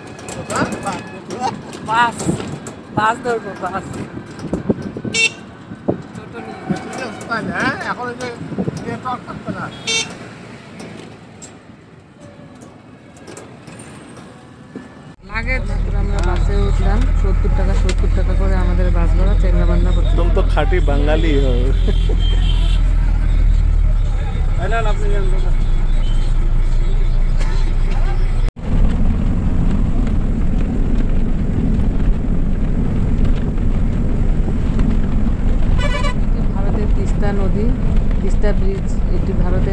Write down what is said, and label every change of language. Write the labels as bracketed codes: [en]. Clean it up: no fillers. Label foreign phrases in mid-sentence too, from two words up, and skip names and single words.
[bn] বাস ধরবো, বাস টোটো নিয়ে। এখন এই যে নেটওয়ার্ক থাকবে না। লাগে তারপর আমরা বাসে উঠলাম। 70 টাকা করে আমাদের বাস ভাড়া চ্যাংরাবান্ধা করতে। [hi] तुम तो खाटी बंगाली हो। আপনি [bn] ভারতের তিস্তা নদী, তিস্তা ব্রিজ, এটি ভারতের।